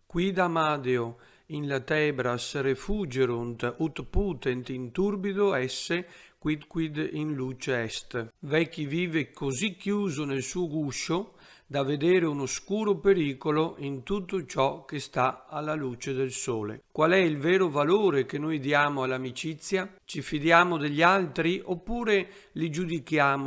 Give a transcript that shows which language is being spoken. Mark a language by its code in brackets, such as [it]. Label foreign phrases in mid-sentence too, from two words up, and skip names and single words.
[la] Quid amadeo in latebras refugerunt ut putent in turbido esse quid in luce est. [it] V'è chi vive così chiuso nel suo guscio da vedere un oscuro pericolo in tutto ciò che sta alla luce del sole. Qual è il vero valore che noi diamo all'amicizia? Ci fidiamo degli altri oppure li giudichiamo?